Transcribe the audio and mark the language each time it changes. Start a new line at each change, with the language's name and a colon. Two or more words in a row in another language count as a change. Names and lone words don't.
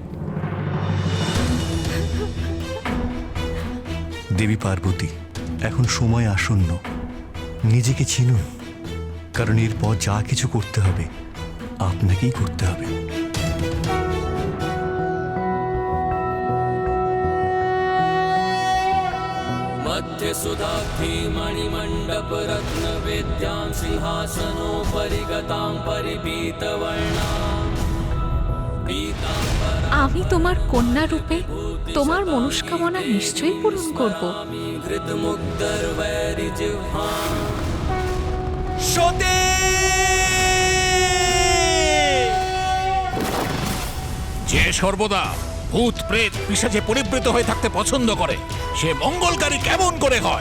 Bangla: দেবী পার্বতী, এখন সময় আসন্ন। নিজেকে চিনুন, কারণ এরপর যা কিছু করতে হবে আপনাকেই করতে হবে।
Sanskrit: मध्य सुधाब्धि मणिमण्डप रत्न वेद्यां सिंहासनोपरि गतां परिपीतवर्णां पीताम्बरां
Bangla: আমি তোমার কন্যা রূপে তোমার মনস্কামনা নিশ্চয়ই পূরণ করব।
Sanskrit: घृतमुग्धर्वैरिजिह्वां
Bangla: যে সর্বদা ভূত প্রেত পিশাচে পরিবৃত হয়ে থাকতে পছন্দ করে, সে মঙ্গলকারী কেমন করে হয়?